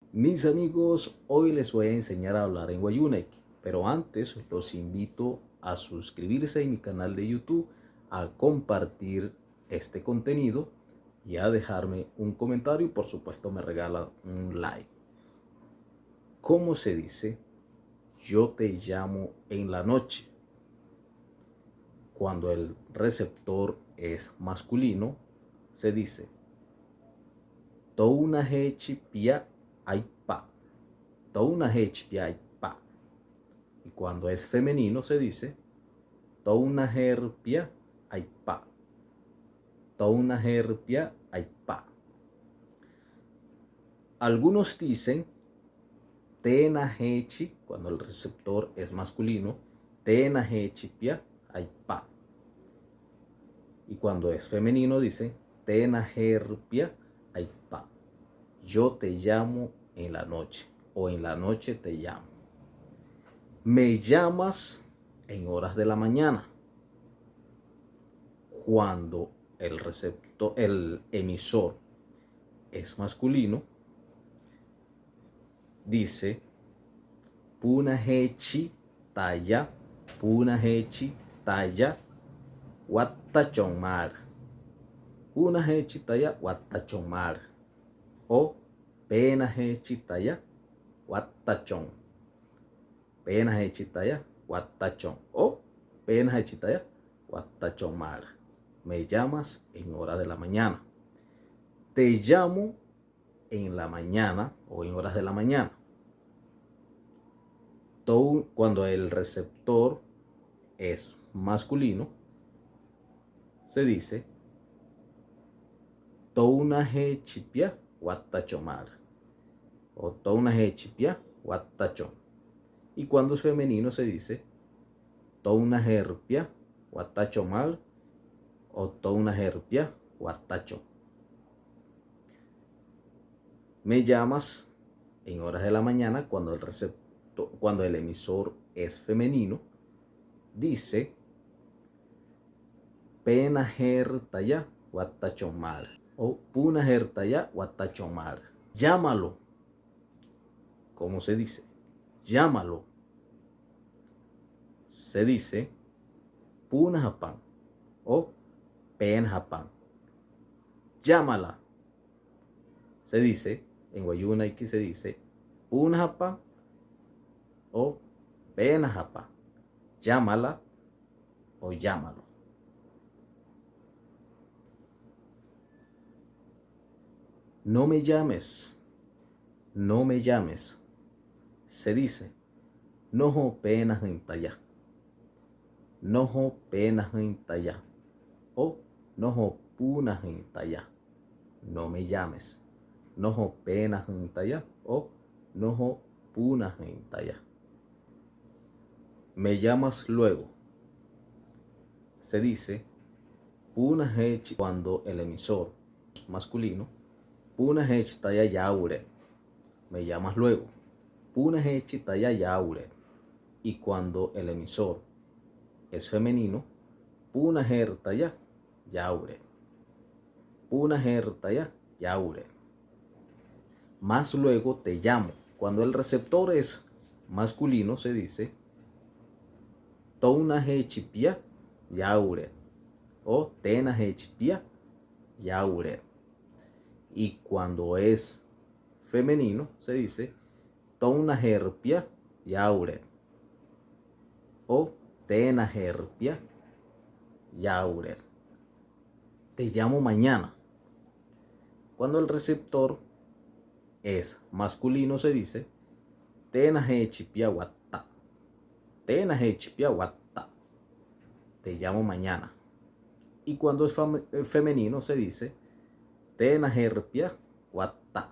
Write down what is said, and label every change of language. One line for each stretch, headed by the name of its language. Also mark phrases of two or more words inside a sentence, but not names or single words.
Spanish: Mis amigos, hoy les voy a enseñar a hablar en Wayunek, pero antes los invito a suscribirse a mi canal de YouTube, a compartir este contenido y a dejarme un comentario y por supuesto me regala un like. ¿Cómo se dice? Yo te llamo en la noche. Cuando el receptor es masculino, se dice
Wayuu: Touna hechipia aipa. Touna hechipia aipa.
Spanish: Y cuando es femenino se dice
Wayuu: Touna herpia aipa. Touna herpia aipa.
Spanish: Algunos dicen
Wayuu: Tena hechi
Spanish: cuando el receptor es masculino,
Wayuu: Tena hechipia aipa.
Spanish: Y cuando es femenino dicen
Wayuu: Tena herpia aipa.
Spanish: Yo te llamo en la noche o en la noche te llamo. Me llamas en horas de la mañana. Cuando el receptor, el emisor es masculino, dice
Wayuu: Puna hechi taya, Puna hechi taya, Wattachonmar. Puna hechi taya, Wattachonmar. O Pena hechi taya, Wattachon. Pena hechi taya, Wattachon. O Pena hechi taya, Wattachonmar.
Spanish: Me llamas en hora de la mañana. Te llamo en la mañana o en horas de la mañana. Cuando el receptor es masculino, se dice
Wayuu: Touna hechipia wattachomar
Spanish: o
Wayuu: Touna hechipia wattachon.
Spanish: Y cuando es femenino se dice
Wayuu: Touna herpia wattachomar
Spanish: o
Wayuu: Touna herpia wattachon.
Spanish: Me llamas en horas de la mañana cuando el emisor es femenino, dice
Wayuu: Pena hertaya wattachomar
Spanish: o
Wayuu: Puna hertaya wattachomar.
Spanish: Llámalo. ¿Cómo se dice? Llámalo. Se dice
Wayuu: Puna hapan
Spanish: o
Wayuu: Pen hapan.
Spanish: Llámala. Se dice en Wayunaiki se dice
Wayuu: Puna hapan
Spanish: o
Wayuu: Pen hapan.
Spanish: Llámala o llámalo. No me llames. No me llames. Se dice
Wayuu: Noho pena hintaya. Noho pena hintaya. O Noho puna hintaya.
Spanish: No me llames.
Wayuu: Noho pena hintaya o Noho puna hintaya.
Spanish: Me llamas luego. Se dice
Wayuu: Puna hechi
Spanish: cuando el emisor masculino
Wayuu: Puna hechi taya yaure.
Spanish: Me llamas luego.
Wayuu: Puna hechi taya yaure.
Spanish: Y cuando el emisor es femenino,
Wayuu: Puna hertaya yaure. Puna hertaya yaure.
Spanish: Más luego te llamo. Cuando el receptor es masculino se dice
Wayuu: Touna hechipia yaure
Spanish: o
Wayuu: Tena hechipia yaure.
Spanish: Y cuando es femenino se dice
Wayuu: Touna herpia yaure
Spanish: o
Wayuu: Tena herpia yaure.
Spanish: Te llamo mañana. Cuando el receptor es masculino se dice
Wayuu: Tena hechipia watta. Tena hechipia watta.
Spanish: Te llamo mañana. Y cuando es femenino se dice
Wayuu: Tena herpia watta.